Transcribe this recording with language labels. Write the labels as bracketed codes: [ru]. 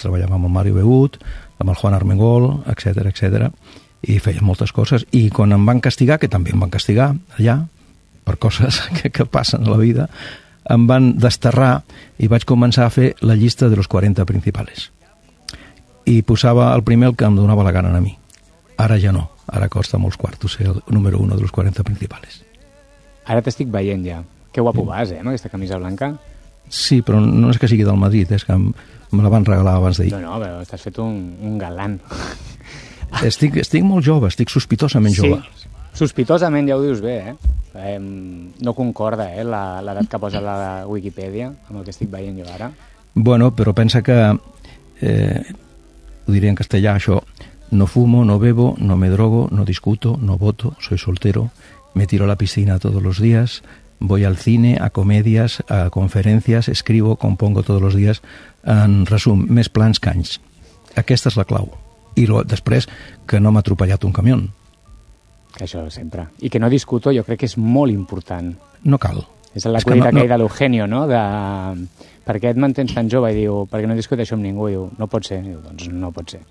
[ca] Treballava amb el Mario Behut, amb el Juan Armengol, etc, etc. I feia moltes coses. I quan em van castigar, que també em van castigar allà, per coses que passen a la vida, em van desterrar i vaig començar a fer la llista de los 40 principales. I posava el primer el que em donava la gana a mi. Ara ja no. Ara costa molts quartos ser el número 1 de los 40 principales. Ara t'estic veient ja. Que guapo vas, amb aquesta camisa blanca. Sí, però no és que sigui del Madrid, és que me la van regalar abans d'ahir. No, però t'has fet un galant. Estic molt jove, estic sospitosament jove. Sí, sospitosament, ja ho dius bé, eh? No concorda, l'edat que posa la Wikipedia amb el que estic veient jo ara. Bueno, però pensa que, ho diré en castellà, això, [es] No fumo, no bebo, no me drogo, no discuto, no voto, soy soltero, me tiro a la piscina todos los días, voy al cine, a comedias, a conferencias, escribo, compongo todos los días. [ca] En resum, més plans que anys. Aquesta és la clau. I després, que no m'ha atropellat un camió. Això sempre. I que no discuto, jo crec que és molt important. No cal. És la cuita aquella de l'Eugenio, no? De... Per què et mantens tan jove? I diu, perquè no discuteixo amb ningú. I diu, no pot ser. I diu, doncs no pot ser.